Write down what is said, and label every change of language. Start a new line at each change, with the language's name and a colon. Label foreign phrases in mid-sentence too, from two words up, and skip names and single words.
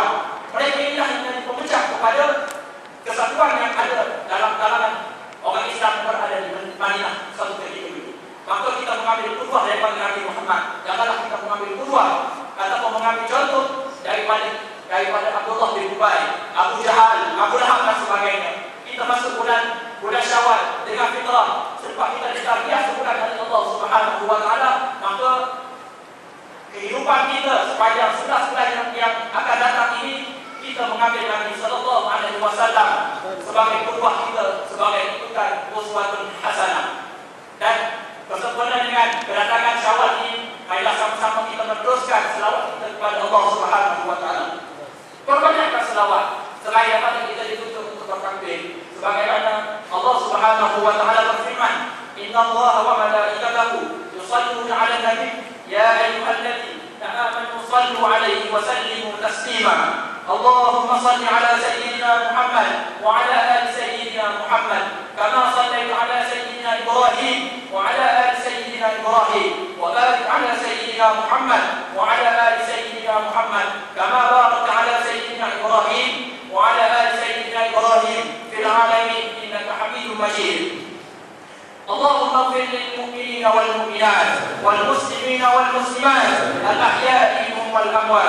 Malay: Mereka inilah yang menjadi pemecah kepada kesatuan yang ada dalam kalangan orang Islam yang berada di Madinah suatu ketika dulu. Maka kita mengambil ubah daripada Nabi Muhammad. Janganlah kita mengambil ubah ataupun mengambil contoh daripada Abdullah bin Ubay, Abu Jahal, Abu Lahab dan sebagainya. Kita masuk bulan Syawal dengan fitrah, sebab kita ditarbiyah sebulan dari Allah
Arabic: سبحانه وتعالى,
Malay: maka kehidupan kita sepanjang 11 bulan yang akan datang ini kita mengambil Nabi
Arabic: صلى الله عليه وسلم
Malay: sebagai qudwah kita, sebagai rujukan
Arabic: أسوة حسنة.
Malay: Dan bersempena dengan kedatangan Syawal ini, marilah sama-sama kita meneruskan selawat kita kepada Allah
Arabic: سبحانه وتعالى.
Malay: Perbanyakkan selawat selain daripada kita dituntut untuk bertakbir. Sebagaimana Allah
Arabic: سبحانه وتعالى
Malay: berfirman,
Arabic: "إن الله وملائكته يصلون على النبي يا أيها الذين آمنوا صلوا عليه وسلموا تسليما." اللهم صل على سيدنا محمد وعلى آل سيدنا محمد كما صليت على سيدنا إبراهيم وعلى آل سيدنا إبراهيم وبارك سيدنا محمد وعلى آل سيدنا محمد كما باركت على سيدنا إبراهيم وعلى آل سيدنا إبراهيم في العالمين إنك حميد مجيد. اللهم اغفر للمؤمنين والمؤمنات والمسلمين والمسلمات الأحياء منهم والأموات.